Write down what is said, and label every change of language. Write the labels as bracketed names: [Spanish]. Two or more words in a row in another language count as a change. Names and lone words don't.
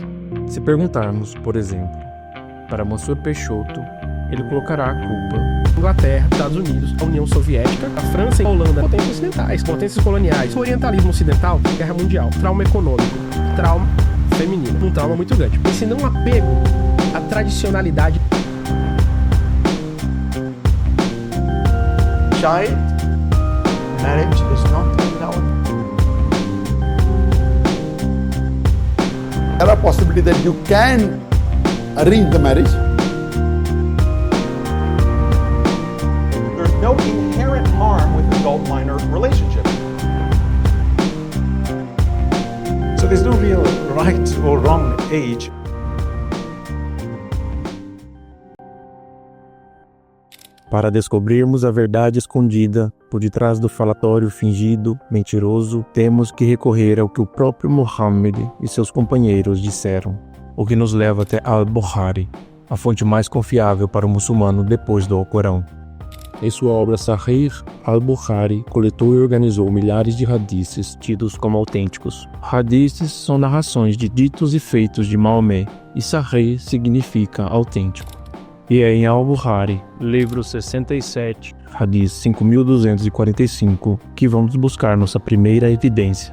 [Portuguese] Se perguntarmos, por exemplo, para Mansur Peixoto, ele colocará a culpa Inglaterra, Estados Unidos, a União Soviética, a França e a Holanda, potências ocidentais, potências coloniais, o orientalismo ocidental, guerra mundial, trauma econômico, trauma feminino, um trauma muito grande. Esse não apego à tradicionalidade. [English] Child marriage is not allowed. There are possibilities that you can arrange the marriage. There's no inherent harm with adult-minor relationships. So there's no real right or wrong age. [Portuguese] Para descobrirmos a verdade escondida por detrás do falatório fingido, mentiroso, temos que recorrer ao que o próprio Muhammad e seus companheiros disseram, o que nos leva até Al-Bukhari, a fonte mais confiável para o muçulmano depois do Alcorão. Em sua obra Sahih al-Bukhari, coletou e organizou milhares de hadices tidos como autênticos. Hadices são narrações de ditos e feitos de Maomé, e Sahih significa autêntico. E é em Al-Bukhari, livro 67, Hadith 5245, que vamos buscar nossa primeira evidência.